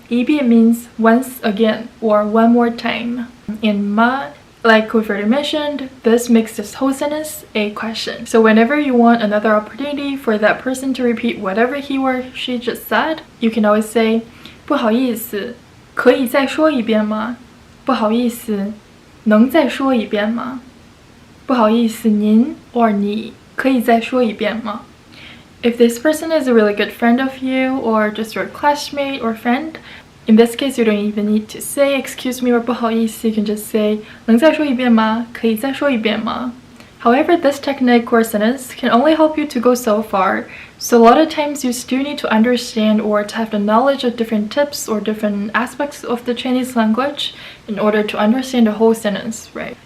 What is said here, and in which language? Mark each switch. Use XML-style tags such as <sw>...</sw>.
<zh>一遍</zh> <en>means once again or one more time. In Ma, like we've already mentioned, this makes this whole sentence a question. So whenever you want another opportunity for that person to repeat whatever he or she just said, you can always say</en> <zh>不好意思，可以再说一遍吗？不好意思，能再说一遍吗？不好意思，您 or 你可以再说一遍吗？</zh> <en>If this person is a really good friend of you or just your classmate or friend, in this case you don't even need to say excuse me or</en> <zh>不好意思,</zh> <en>you can just say</en> <zh>能再说一遍吗？可以再说一遍吗？</zh> <en>However, this technique or sentence can only help you to go so far, so a lot of times you still need to understand or to have the knowledge of different tips or different aspects of the Chinese language in order to understand the whole sentence, right?</en>